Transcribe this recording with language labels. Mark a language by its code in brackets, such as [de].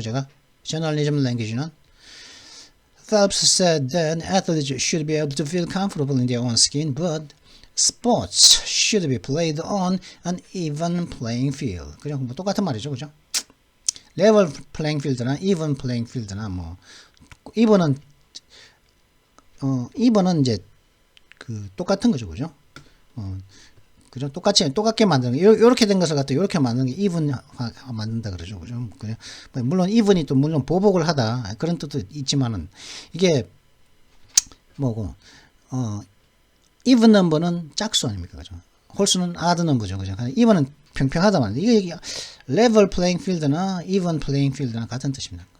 [ko] 제가 저널리즘 랭귀지는 [en] Phelps said that athletes should be able to feel comfortable in their own skin, but sports should be played on an even playing field. [ko] 그냥 뭐 똑같은 말이죠, 그죠? [en] level playing field [ko] 나 [en] even playing field [ko] 나 뭐 even은 이제 그 똑같은 거죠, 그죠? 그죠? 똑같게 만드는 게, 요렇게 된 것을 갖다 요렇게 만드는 게 even 만든다 그러죠. 그죠? 물론 even이 또 물론 보복을 하다. 그런 뜻도 있지만은, 이게, 뭐고, even number는 짝수 아닙니까? 그죠? 홀수는 odd number죠. 그죠? even은 평평하다 말이에요. 이게 [en] level playing field [ko] 나 [en] even playing field [ko] 나 같은 뜻입니다.